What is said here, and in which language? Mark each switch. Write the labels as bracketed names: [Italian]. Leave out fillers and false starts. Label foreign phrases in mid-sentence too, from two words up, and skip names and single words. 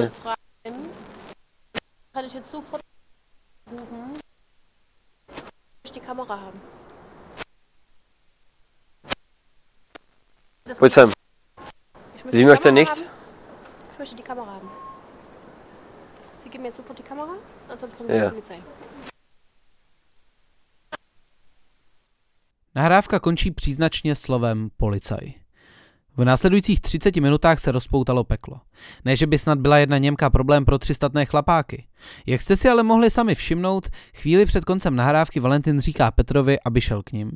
[German] man fragen, kann ich jetzt sofort rufen, ich die Kamera haben. Das Gut, Sam. Ich möchte Sie die möchte Kamera nicht? haben. Ich möchte die Kamera haben. Sie geben mir jetzt sofort die Kamera, ansonsten rufen wir Ja. die Polizei. [Czech] Nahrávka končí příznačně slovem policaj. V následujících 30 minutách se rozpoutalo peklo. Ne, že by snad byla jedna Němka problém pro 300 chlapáky. Jak jste si ale mohli sami všimnout, chvíli před koncem nahrávky Valentin říká Petrovi, aby šel k nim.